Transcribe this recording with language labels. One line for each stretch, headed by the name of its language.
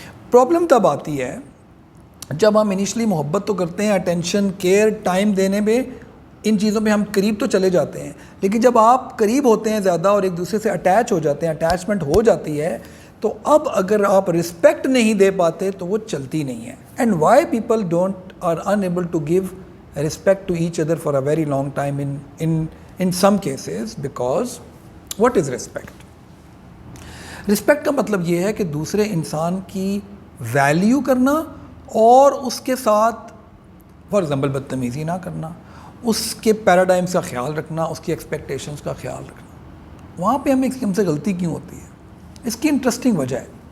Urdu: Problem تب آتی ہے جب ہم انیشلی محبت تو کرتے ہیں, اٹینشن, کیئر, ٹائم دینے میں, ان چیزوں میں ہم قریب تو چلے جاتے ہیں, لیکن جب آپ قریب ہوتے ہیں زیادہ اور ایک دوسرے سے اٹیچ ہو جاتے ہیں, اٹیچمنٹ ہو جاتی ہے, تو اب اگر آپ رسپیکٹ نہیں دے پاتے تو وہ چلتی نہیں ہے.
English: And why people don't are unable to give respect to each other for a very long time in some cases, because what is respect?
Urdu: Respect کا مطلب یہ ہے کہ دوسرے انسان کی ویلیو کرنا اور اس کے ساتھ فار ایگزامپل بدتمیزی نہ کرنا, اس کے پیراڈائمس کا خیال رکھنا, اس کی ایکسپیکٹیشنس کا خیال رکھنا. وہاں پہ ہم سے غلطی کیوں ہوتی ہے؟ اس کی انٹرسٹنگ وجہ ہے.